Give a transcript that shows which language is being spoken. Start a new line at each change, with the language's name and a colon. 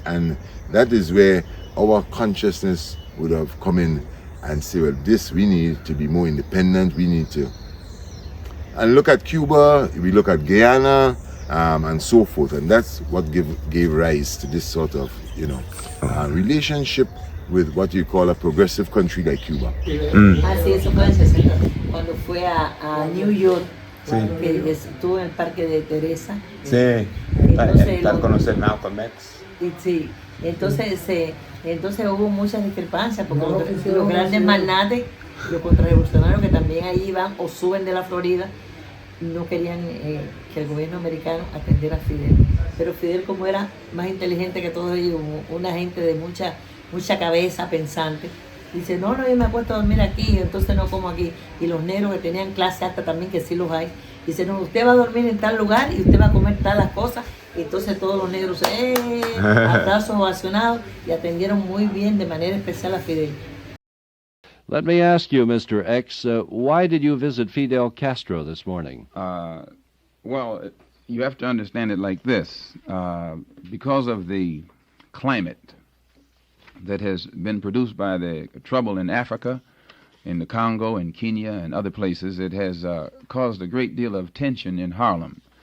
English: And that is where our consciousness would have come in and say, well, we need to be more independent. We need to, and look at Cuba, we look at Guyana, and so forth, and that's what gave rise to this sort of relationship with what you call a progressive country like Cuba.
Spanish: Así, eso fue en el 60, cuando fue a New York, que estuvo en el Parque de Teresa. Sí, para conocer Malcolm X. Sí, entonces hubo muchas discrepancias, porque los grandes magnates, los contrarrevolucionarios que también ahí iban o suben de la Florida, no querían que el gobierno americano atendiera a Fidel. Pero Fidel, como era más inteligente que todos ellos, una gente de mucha cabeza pensante, dice, no, yo me acuesto a dormir aquí, entonces no como aquí. Y los negros que tenían clase alta también, que sí los hay, dice, no, usted va a dormir en tal lugar y usted va a comer tal cosas. Y entonces todos los negros, aplausos ovacionados, y atendieron muy bien de manera especial a Fidel.
English: Let me ask you, Mr. X, why did you visit Fidel Castro this morning? Well, you have to understand it like this. Because of the climate that has been produced by the trouble in Africa, in the Congo, in Kenya, and other places, it has caused a great deal of tension in Harlem.